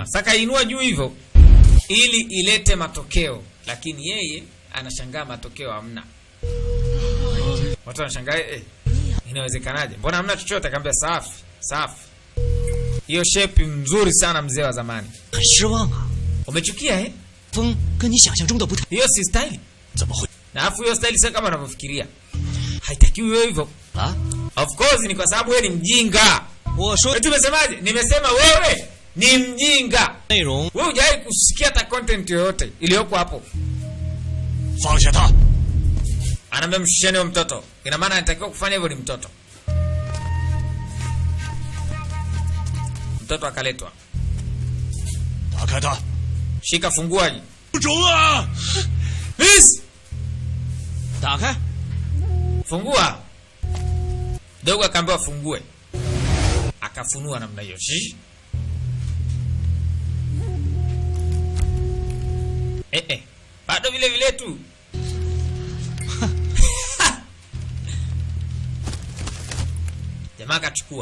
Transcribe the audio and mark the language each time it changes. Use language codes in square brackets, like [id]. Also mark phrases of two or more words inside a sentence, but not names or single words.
[sw] Saka inua juu hivyo ili ilete matokeo, lakini yeye anashangaa matokeo hamna. Watu wanashangaa inawezekanaje? Mbona hamna chochote? Akamwambia safi, safi. Hiyo shape nzuri sana mzee wa zamani. [zh] 很失望啊. [sw] Umechukia [zh] 风跟你想象中的不太. [sw] Hiyo si style. [zh] 怎么会? [sw] Na afu hiyo style sio kama unavyofikiria. Haitakiwi wewe hivyo. [en] Of course [sw] ni kwa sababu wewe ni mjinga. Eti umesemaje? Nimesema wewe ni mjinga. Wewe hujai kusikia hata content yoyote iliyoko hapo. [zh] 放下他. [sw] Anaambia mshisheni mtoto. Ina maana anatakiwa kufanya hivyo ni mtoto. Mtoto akaletwa. [zh] 打开他. [sw] Shika funguaji. [zh] 不中啊! Please. 打开. [sw] Fungua. Dogo akaambiwa fungue. Akafunua namna hiyo. Bado vile vile tu. Jamaa akachukua.